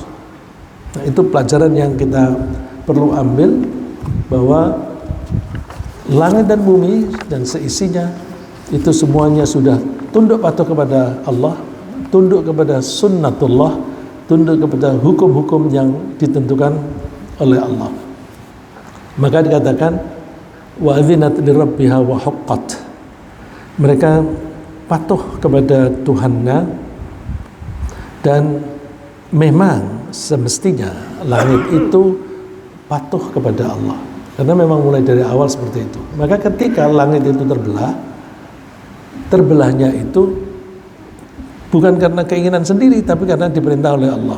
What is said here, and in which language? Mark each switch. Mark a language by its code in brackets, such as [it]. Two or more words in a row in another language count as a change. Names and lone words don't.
[id] Nah, itu pelajaran yang kita perlu ambil, bahwa langit dan bumi dan seisinya itu semuanya sudah tunduk patuh kepada Allah, tunduk kepada sunnatullah, tunduk kepada hukum-hukum yang ditentukan oleh Allah. Maka dikatakan [ar] وأذنت لربها وحقت. [id] Mereka patuh kepada Tuhannya, dan memang semestinya langit itu patuh kepada Allah, karena memang mulai dari awal seperti itu. Maka ketika langit itu terbelahnya itu bukan karena keinginan sendiri, tapi karena diperintah oleh Allah.